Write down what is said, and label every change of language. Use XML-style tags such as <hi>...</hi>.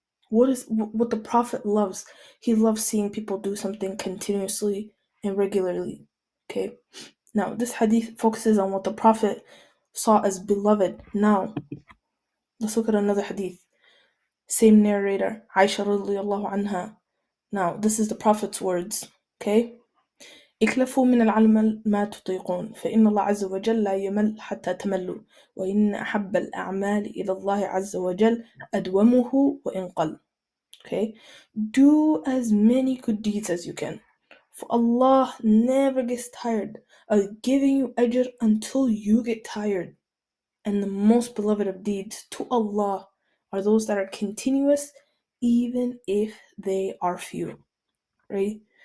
<en>What the Prophet loves? He loves seeing people do something continuously and regularly. Okay? Now, this hadith focuses on what the Prophet saw as beloved. Now, let's look at another hadith. Same narrator, Aisha radiallahu anha. Now, this is the Prophet's words, okay?</en> <ar>اكلفوا من العمل ما تطيقون فإن الله عز وجل لا يمل حتى تملوا وإن أحب الأعمال إلى الله عز وجل أدومه وإن قل.</ar> <en>Okay? Do as many good deeds as you can. For Allah never gets tired of giving you ajr until you get tired. And the most beloved of deeds to Allah are those that are continuous, even if they are few, right?</en>